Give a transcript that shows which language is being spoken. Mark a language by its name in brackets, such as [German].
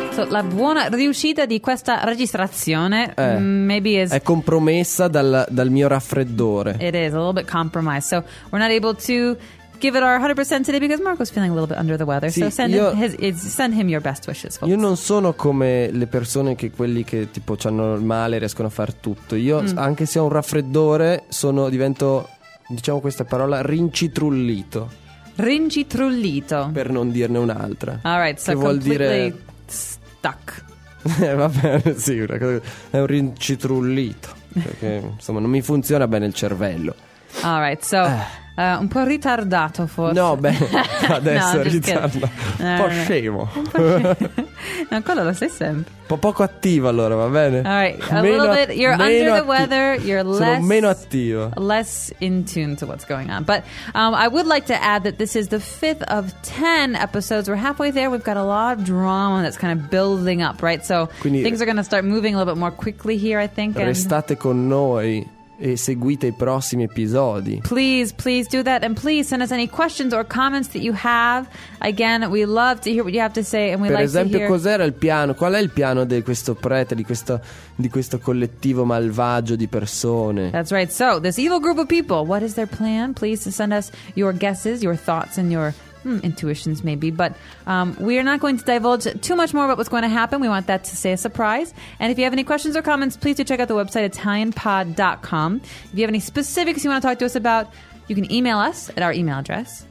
[Italian] La buona riuscita di questa registrazione è compromessa dal mio raffreddore. [English] It is a little bit compromised, so we're not able to give it our 100% today because Marco's feeling a little bit under the weather. [Italian] Sì, [English] so send him your best wishes, folks. [Italian] Io non sono come le persone che quelli che tipo c'hanno il male riescono a far tutto. Io anche se ho un raffreddore divento, diciamo questa parola, rincitrullito, per non dirne un'altra. [English] All right, so [Italian] che vuol dire [English] stuck. [Italian] Vabbè, sì, è un rincitrullito, perché insomma non mi funziona bene il cervello. [English] All right, so [Italian] un po' ritardato forse. No, beh, adesso no, ritardo. No, un po' scemo. No, quello lo sei sempre. Poco attivo allora, va bene? [English] All right, a little bit, you're under the weather, you're less... [Italian] Sono meno attivo. [English] Less in tune to what's going on. But I would like to add that this is the 5th of 10 episodes. We're halfway there, we've got a lot of drama that's kind of building up, right? So [Italian] quindi [English] things are going to start moving a little bit more quickly here, I think. [Italian] Restate con noi e seguite i prossimi episodi. [English] Please, please do that. And please send us any questions or comments that you have. Again, we love to hear what you have to say. And we [Italian] per [English] like [Italian] esempio [English] to hear... [Italian] cos'era il piano? Qual è il piano di questo prete, di questo collettivo malvagio di persone? [English] That's right. So, this evil group of people, what is their plan? Please send us your guesses, your thoughts and your intuitions maybe, but we are not going to divulge too much more about what's going to happen. We want that to stay a surprise. And if you have any questions or comments, please do check out the website italianpod.com. if you have any specifics you want to talk to us about, you can email us at our email address